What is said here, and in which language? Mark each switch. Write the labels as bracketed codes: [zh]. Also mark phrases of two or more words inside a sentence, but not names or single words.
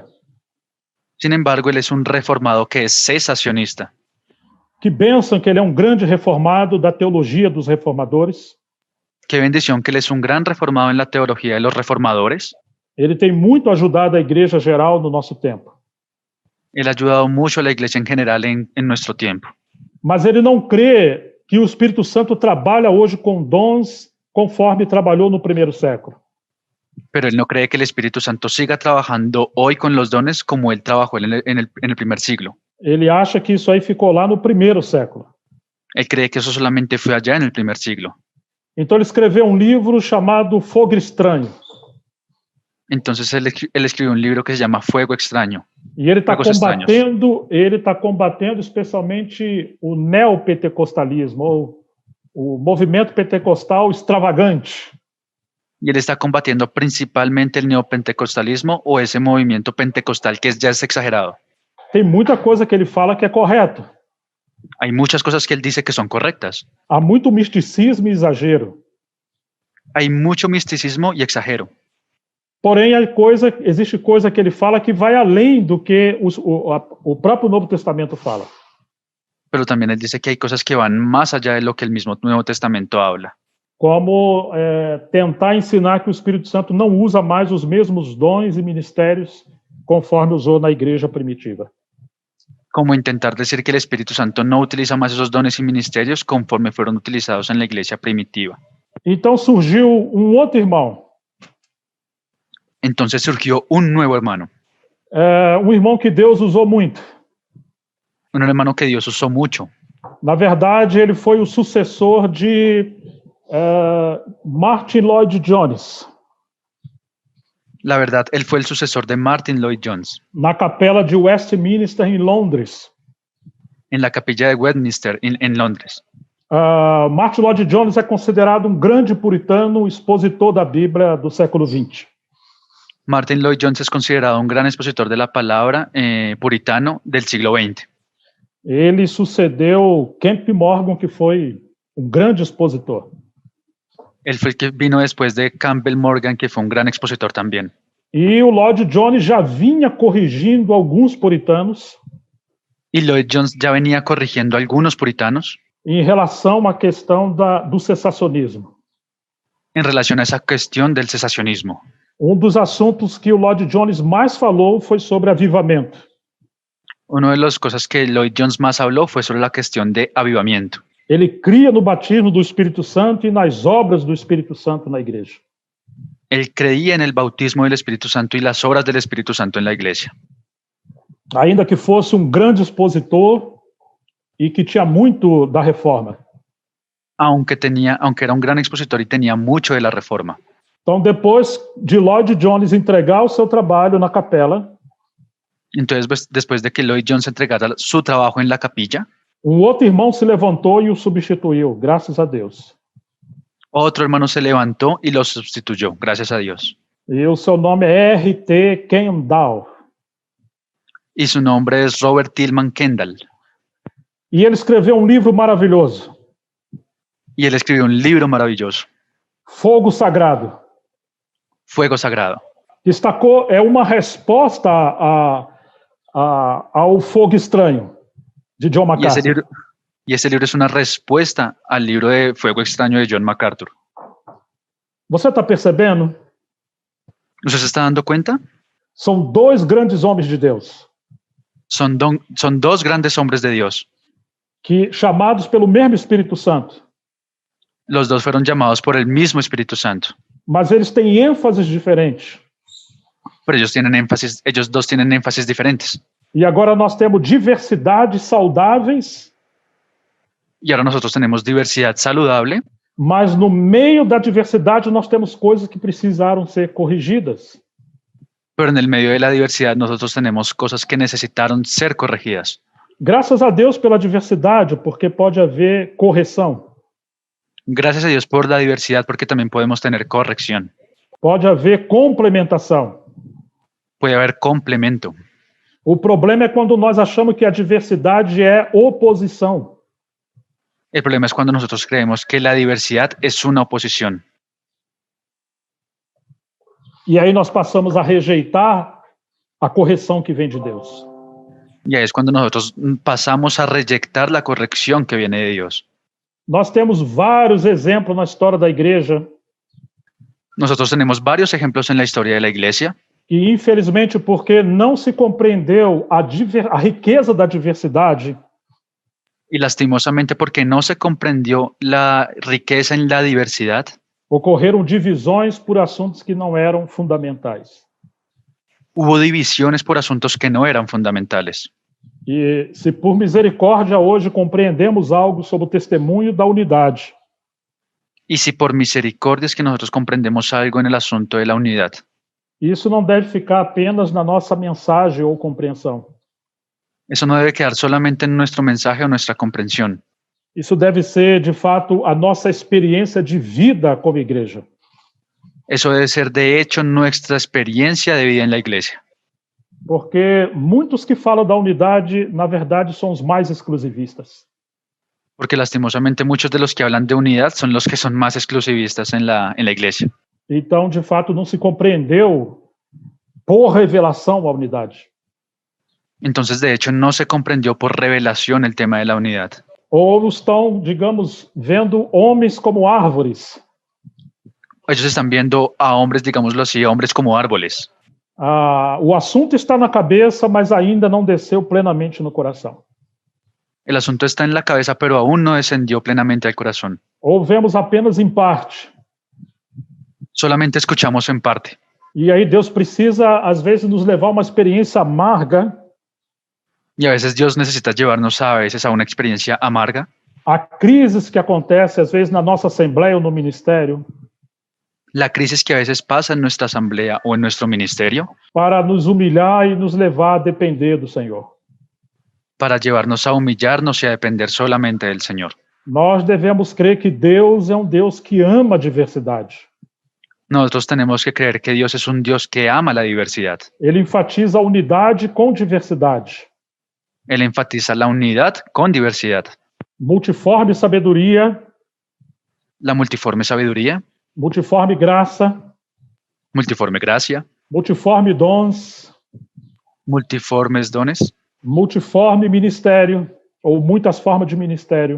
[es] Sin embargo, él es un reformado que es cesacionista, [pt] que pensam que ele é um grande reformado da teologia dos reformadores. [es] Qué bendición que él es un gran reformado en la teología de los reformadores. [pt] Ele tem muito ajudado a igreja geral no nosso tempo. [es] Él ha ayudado mucho a la iglesia en general en nuestro tiempo. [pt] Mas ele não crê que o Espírito Santo trabalha hoje com dons conforme trabalhou no primeiro século. [es] Pero él no cree que el Espíritu Santo siga trabajando hoy con los dones como él trabajó en el primer siglo. [pt] Ele acha que isso aí ficou lá no primeiro século. [es] Él cree que eso solamente fue allá en el primer siglo. [pt] Então ele escreveu um livro chamado Fogo Estranho. [es] Entonces él escribió un libro que se llama Fuego Extraño. [pt] E ele está [es] Fuegos [pt] combatendo especialmente o neopentecostalismo, ou o movimento pentecostal extravagante. [es] Y él está combatiendo principalmente el neopentecostalismo o ese movimiento pentecostal que ya es exagerado. [pt] Tem muita coisa que ele fala que é correto. [es] Hay muchas cosas que él dice que son correctas. [pt] Há muito misticismo e exagero. [es] Hay mucho misticismo y exagero. [pt] Porém, existe coisa que ele fala que vai além do que o próprio Novo Testamento fala. [es] Pero también él dice que hay cosas que van más allá de lo que el mismo Nuevo Testamento habla. [pt] Como tentar ensinar que o Espírito Santo não usa mais os mesmos dons e ministérios conforme usou na igreja primitiva. [es] Como intentar decir que el Espíritu Santo no utiliza más esos dones y ministerios conforme fueron utilizados en la iglesia primitiva. [pt] Então surgiu um outro irmão. [es] Entonces surgió un nuevo hermano. [pt] Um irmão que Deus usou muito. [es] Un hermano que Dios usó mucho. [pt] Na verdade, ele foi o sucessor de Martin Lloyd-Jones. [es] La verdad, él fue el sucesor de Martin Lloyd-Jones. [pt] Na capela de Westminster, em Londres. [es] En la capilla de Westminster, en Londres. [pt] Martin Lloyd-Jones é considerado um grande puritano, expositor da Bíblia do século XX. [es] Martin Lloyd-Jones es considerado un gran expositor de la palabra puritano del siglo XX. [pt] Ele sucedeu Kemp Morgan, que foi um grande expositor. [es] Él fue el que vino después de Campbell Morgan, que fue un gran expositor también. [pt] E o Lloyd-Jones já vinha corrigindo alguns puritanos. [es] Y Lloyd-Jones ya venía corrigiendo a algunos puritanos. [pt] Em relação à questão do cessacionismo. [es] En relación a esa cuestión del cesacionismo. [pt] Dos assuntos que o Lloyd-Jones mais falou foi sobre avivamento. [es] Una de las cosas que Lloyd-Jones más habló fue sobre la cuestión de avivamiento. [pt] Ele cria no batismo do Espírito Santo e nas obras do Espírito Santo na igreja. [es] Él creía en el bautismo del Espíritu Santo y las obras del Espíritu Santo en la iglesia. [pt] Ainda que fosse um grande expositor e que tinha muito da reforma. [es] aunque era un gran expositor y tenía mucho de la reforma. [pt] Então, depois de Lloyd Jones entregar o seu trabalho na capela, [es] Entonces, después de que Lloyd Jones entregara su trabajo en la capilla, [pt] outro irmão se levantou e o substituiu, graças a Deus. [es] otro hermano se levantó y lo sustituyó, gracias a Dios. [pt] E o seu nome é R.T. Kendall. [es] Y su nombre es Robert Tillman Kendall. [pt] E ele escreveu livro maravilhoso, [es] Y él escribió un libro maravilloso, [pt] Fogo Sagrado. [es] Fuego Sagrado. [pt] Destacou, é uma resposta ao Fogo Estranho, de John MacArthur. [es] Y ese libro es una respuesta al libro de Fuego Extraño de John MacArthur. [pt] Você está percebendo? [es] ¿Usted se está dando cuenta? [pt] São dois grandes homens de Deus, [es] Son dos grandes hombres de Dios. [pt] que chamados pelo mesmo Espírito Santo, [es] Los dos fueron llamados por el mismo Espíritu Santo, [pt] mas eles têm ênfases diferentes. [es] pero ellos dos tienen énfasis diferentes. [pt] E agora nós temos diversidades saudáveis, [es] Y ahora nosotros tenemos diversidad saludable, [pt] mas no meio da diversidade nós temos coisas que precisaram ser corrigidas. [es] pero en el medio de la diversidad nosotros tenemos cosas que necesitaron ser corregidas. [pt] Graças a Deus pela diversidade, porque pode haver correção, [es] Gracias a Dios por la diversidad, porque también podemos tener corrección. [pt] pode haver complementação. [es] Puede haber complemento. [pt] O problema é quando nós achamos que a diversidade é oposição. [es] El problema es cuando nosotros creemos que la diversidad es una oposición. [pt] E aí nós passamos a rejeitar a correção que vem de Deus. [es] Y ahí es cuando nosotros pasamos a reyectar la corrección que viene de Dios. [pt] Nós temos vários exemplos na história da igreja [es] Nosotros tenemos varios ejemplos en la historia de la iglesia [pt] que, infelizmente, porque não se compreendeu a riqueza da diversidade, [es] y lastimosamente porque no se comprendió la riqueza en la diversidad, [pt] ocorreram divisões por assuntos que não eram fundamentais. [es] hubo divisiones por asuntos que no eran fundamentales. [pt] E se por misericórdia hoje compreendemos algo sobre o testemunho da unidade, [es] Y si por misericordia es que nosotros comprendemos algo en el asunto de la unidad, [pt] isso não deve ficar apenas na nossa mensagem ou compreensão. [es] eso no debe quedar solamente en nuestro mensaje o nuestra comprensión. [pt] Isso deve ser, de fato, a nossa experiência de vida como igreja. [es] Eso debe ser, de hecho, nuestra experiencia de vida en la iglesia. [pt] Porque muitos que falam da unidade, na verdade, são os mais exclusivistas. [es] Porque lastimosamente muchos de los que hablan de unidad son los que son más exclusivistas en la iglesia. [pt] Então, de fato, não se compreendeu por revelação a unidade. [es] Entonces, de hecho, no se comprendió por revelación el tema de la unidad. [pt] Ou estão, digamos, vendo homens como árvores. [es] Ellos están viendo a hombres, digámoslo así, a hombres como árboles. [pt] O assunto está na cabeça, mas ainda não desceu plenamente no coração. [es] El asunto está en la cabeza, pero aún no descendió plenamente al corazón. [pt] Ou vemos apenas em parte. [es] Solamente escuchamos en parte. [pt] E aí Deus precisa, às vezes, nos levar a uma experiência amarga. [es] Y a veces Dios necesita llevarnos a veces a una experiencia amarga, [pt] A crises que acontecem, às vezes, na nossa assembleia ou no ministério, [es] la crisis que a veces pasa en nuestra asamblea o en nuestro ministerio, [pt] para nos humilhar e nos levar a depender do Senhor. [es] para llevarnos a humillarnos y a depender solamente del Señor. [pt] Nós devemos crer que Deus é um Deus que ama a diversidade. [es] Nosotros tenemos que creer que Dios es un Dios que ama la diversidad. [pt] Ele enfatiza a unidade com diversidade. [es] Él enfatiza la unidad con diversidad, [pt] Multiforme sabedoria, [es] la multiforme sabiduría, [pt] multiforme graça, [es] multiforme gracia, [pt] multiforme dons, [es] multiformes dones, [pt] multiforme ministério, ou muitas formas de ministério,